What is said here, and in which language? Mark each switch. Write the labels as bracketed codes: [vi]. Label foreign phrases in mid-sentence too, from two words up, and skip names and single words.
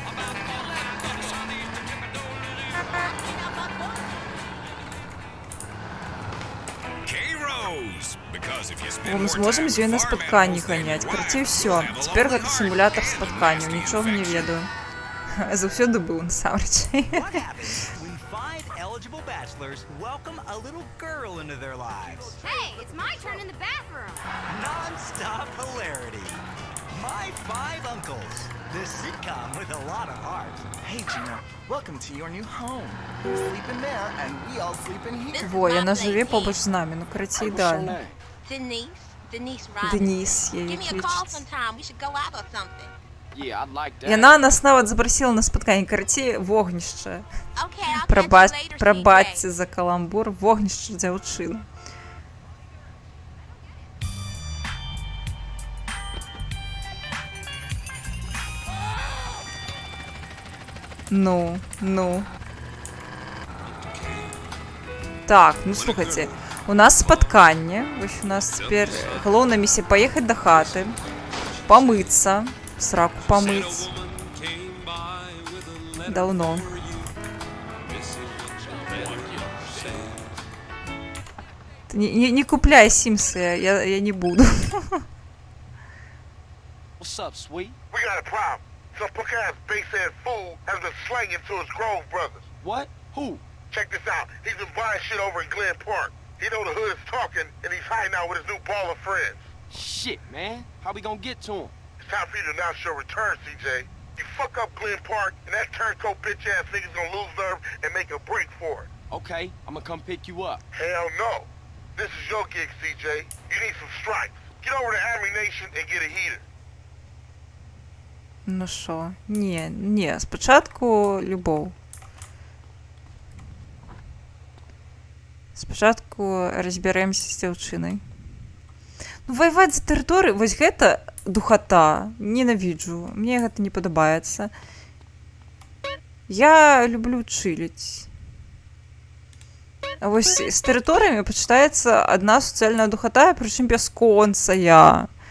[be] Мы зможам з ёй на спатканні ганяць. Карацей, усё. Цяпер гэта сімулятар спатканняў, нічога не ведаю. Заўсёды быў, насамрэч. [en] Bachelors welcome a little girl into their lives. Hey, it's my turn in the bathroom. Non-stop hilarity. My Five Uncles. This sitcom with a lot of heart. Hey, Gina. Welcome to your new home. You sleep in there, and we all sleep in here. [be] Во, яна жыве побач з намі, ну, карацей, ідеальна. Денис Денис, яе клічыць. [en] Yeah, I'd like that. [be] Яна нас нават запрасіла на спатканне, карацей, вогнішча. [en] Okay, I'll catch you later, [be] Прабачце [en] CJ. [be] за каламбур, вогнішча дзяўчына. Ну. Так, ну слухайте, у нас спатканне. Вось у нас цяпер галоўная місія паехаць да хаты, памыцца, сраку памыць. Давно. Не купляй Симсы, я не буду. [en] What's up, sweet? We got a problem. Some punk-ass bass-ass fool has been slanging to his Grove brothers. What? Who? Check this out. He's been buying shit over in Glen Park. He know the hood is talking, and he's hiding out with his new ball of friends. Shit, man. How we gonna get to him? It's time for you to announce your return, CJ. You fuck up Glen Park, and that turncoat bitch-ass nigga's gonna lose nerve and make a break for it. Okay, I'm gonna come pick you up. Hell no. This is your gig, CJ. You need some stripes. Get over to Army Nation and get a heater. [uk] Ну що? Ні, спочатку любов. [be] Спочатку разберемся з дзяўчынай. Ну, воевать за тэрыторыю, вось гэта духота. Ненавіджу. Мне гэта не падабаецца. Я люблю чыліць. А вось з тэрыторыямі пачынаецца адна суцэльная духота, прычым бясконцая.